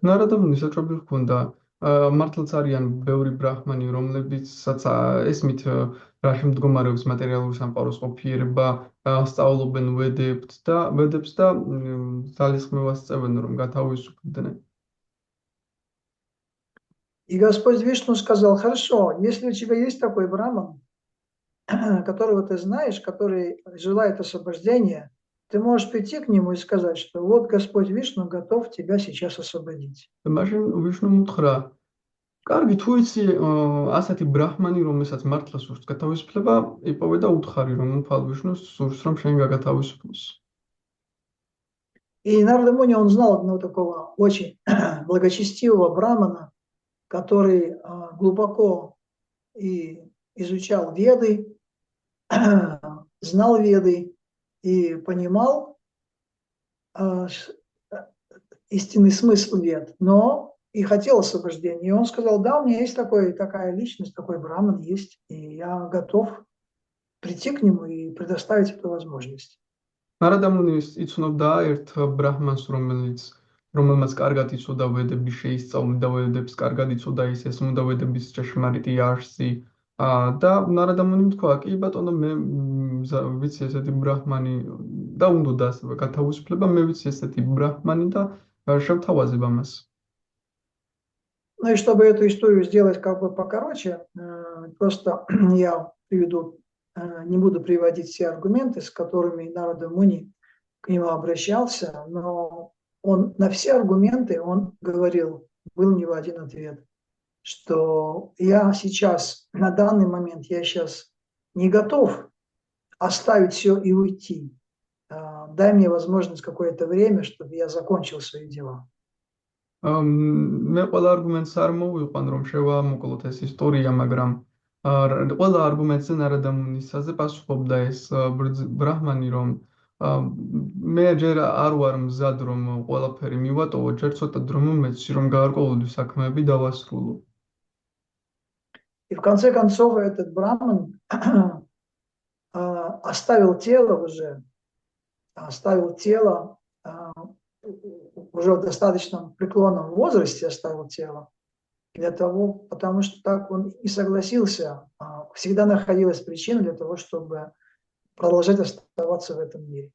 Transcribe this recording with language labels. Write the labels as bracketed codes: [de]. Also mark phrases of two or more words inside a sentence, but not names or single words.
[ka] ნარადამუნის საჭრობი ჰქონდა. მართლაც არიან ბევრი ბრაჰმანი, რომლებიცაც ესმით რაში მდგომარეობს მატერიალური სამყაროს ყოფიერება, სწავლობენ ვედებს და ძალისხმევას წევენ, რომ გათავისუფლდნენ. [ru] И Господь Вишну сказал: хорошо, если у тебя есть такой браман, которого ты знаешь, который желает освобождения, ты можешь прийти к нему и сказать, что вот Господь Вишну готов тебя сейчас освободить. [ka] მაშინ ვიშნუმ უთხრა: კარგი, თუ იცი ასეთი ბრაჰმანი, რომელსაც მართლა სურს გათავისუფლება, იპოვე და უთხარი, რომ უფალ ვიშნუს სურს, რომ შენ გაგათავისუფლოს. [ru] И Нарада Муни, он знал одного такого очень благочестивого брамана, который глубоко и изучал Веды, знал Веды и понимал истинный смысл Вед, но и хотел освобождения. И он сказал: да, у меня есть такая личность, такой браман есть, и я готов прийти к нему и предоставить эту возможность. [ka] ნარადამუნის იცნობდა ერთ ბრაჰმანს, რომელმაც კარგად იცოდა ვედების შეისწავლი და ვედებს კარგად იცოდა ის ესმოდა ვედების ჭეშმარიტი არსი. და ნარადამუნიმ თქვა: კი ბატონო, მე ვიცი ესეთი ბრაჰმანი და უნდოდა ასევე გათავისუფლება, მე ვიცი ესეთი ბრაჰმანი და შევთავაზებ ამას. [ru] Ну и чтобы эту историю сделать как бы покороче, просто я приведу, не буду приводить все аргументы, с которыми Нарада Муни к нему обращался, но он на все аргументы он говорил, был у него один ответ, что я сейчас, на данный момент, я сейчас не готов оставить все и уйти. Дай мне возможность какое-то время, чтобы я закончил свои дела. [ka] მე ყველა არგუმენტს არ მოვიყვან, რომ შევამოკლოთ ეს ისტორია, მაგრამ ყველა არგუმენტზე ნარადამუნისაზე პასუხობდა ეს ბრაჰმანი, რომ მე ჯერ არ ვარ მზად, რომ ყველაფერი მივატოვო, ჯერ ცოტა დრო მომეცი, რომ გაარკვევლივი საქმეები დავასრულო. [ru] И в конце концов этот браман оставил тело уже в достаточном преклонном возрасте оставил тело, потому что так он и согласился, всегда находилась причина для того, чтобы продолжать оставаться в этом мире.